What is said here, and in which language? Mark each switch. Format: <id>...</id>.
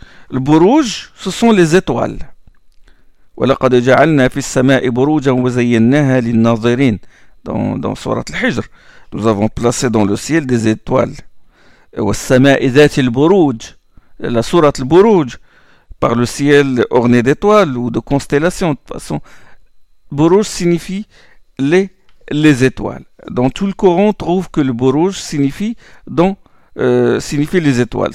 <fr>Le Bourouj, ce sont les étoiles.</fr> <ar>وَلَقَدْ جَعَلْنَا فِي السَّمَاءِ بُرُوجًا وَزَيَّنَّاهَا لِلنَّاظِرِينَ</ar> <fr>dans Sourate Al-Hijr. Nous avons placé dans le ciel des étoiles. La sourate Al-Buruj, par le ciel orné d'étoiles ou de constellations. De toute façon, Buruj signifie les étoiles. Dans tout le Coran, on trouve que le Buruj signifie les étoiles.</fr>